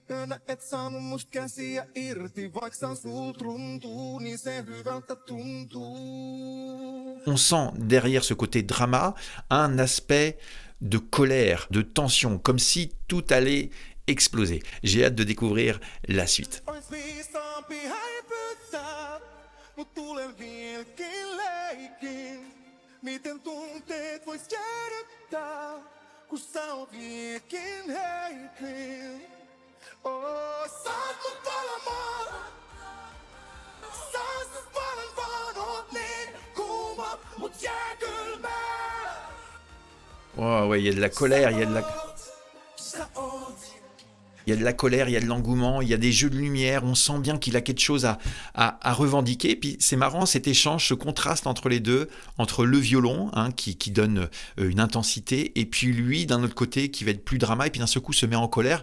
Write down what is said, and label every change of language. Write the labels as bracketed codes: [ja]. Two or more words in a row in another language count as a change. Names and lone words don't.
[fr] On sent derrière ce côté drama un aspect de colère, de tension, comme si tout allait exploser. J'ai hâte de découvrir la suite. [fi] Miten tunteet vois jäädyttää, kun sä oot liikin heikin. Oh, saat mut palamaan. Saat mut palan vaan oot niin kuuma, mut jää kylmää. [fr] Oh, ouais, il y a de la colère, il y a de la... Il y a de la colère, il y a de l'engouement, il y a des jeux de lumière, on sent bien qu'il a quelque chose à revendiquer. Et puis c'est marrant cet échange, ce contraste entre les deux, entre le violon hein, qui donne une intensité, et puis lui d'un autre côté qui va être plus drama, et puis d'un seul coup se met en colère.